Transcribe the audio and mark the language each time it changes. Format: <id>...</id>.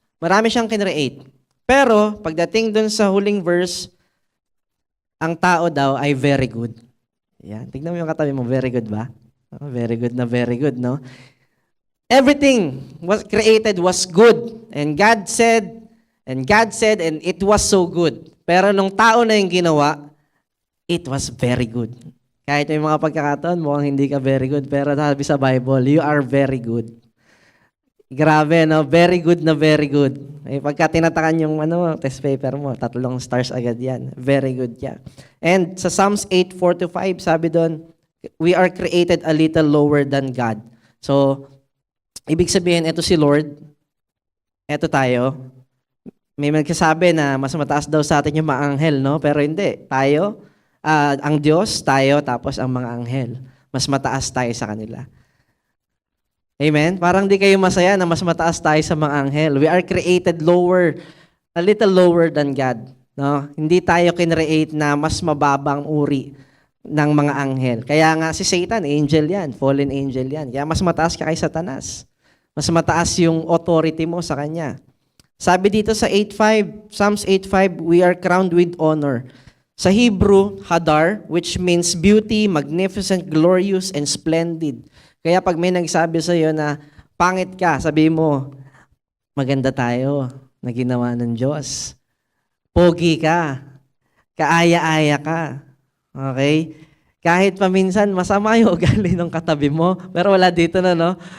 <tl>Marami siyang kinreate. Pero, pagdating dun sa huling verse, ang tao daw ay very good. Yan. Tignan mo yung katabi mo, very good ba?</tl> <en>Oh, very good na very good, no? Everything was created was good. And God said, and it was so good.</en> <tl>Pero nung tao na yung ginawa,</tl> <en>it was very good.</en> <tl>Kahit may mga pagkakataon, mukhang hindi ka very good, pero sabi sa Bible,</tl> <en>you are very good.</en> <tl>Grabe, no? Very good na very good. Eh, pagka tinatakan yung test paper mo, 3 stars agad yan. Very good yan.</tl> <en>And sa Psalms 8:4-5,</en> <tl>sabi doon,</tl> <en>we are created a little lower than God.</en> <tl>So, ibig sabihin, ito si Lord, ito tayo. May magkasabi na mas mataas daw sa atin yung mga anghel, no? Pero hindi. Tayo, ang Diyos, tayo, tapos ang mga anghel. Mas mataas tayo sa kanila. Amen? Parang di kayo masaya na mas mataas tayo sa mga anghel.</tl> <en>We are created lower, a little lower than God. No?</en> <tl>Hindi tayo kinreate na mas mababang uri ng mga anghel. Kaya nga si Satan, angel yan, fallen angel yan. Kaya mas mataas ka kay Satanas. Mas mataas yung authority mo sa kanya. Sabi dito sa Psalms 8:5,</tl> <en>we are crowned with honor. Sa Hebrew, hadar, which means beauty, magnificent, glorious, and splendid.</en> <tl>Kaya pag may nagsabi sa iyo na pangit ka, sabi mo, maganda tayo na ginawa ng Diyos. Pogi ka. Kaaya-aya ka. Okay? Kahit paminsan, masama yung ugali ng katabi mo, pero wala dito na, no?</tl>